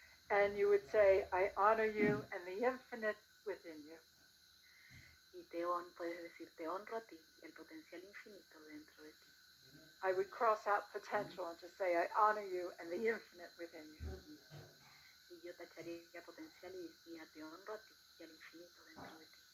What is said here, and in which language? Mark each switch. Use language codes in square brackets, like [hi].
[en] And you would say, I honor you and the infinite within you. [es] Y puedes decir, te honro a ti y el potencial infinito dentro de ti. [en] I would cross out potential and just say, I honor you and the infinite within you. [es] Y yo tacharía potencial y decía, te honro a ti y al infinito dentro de ti.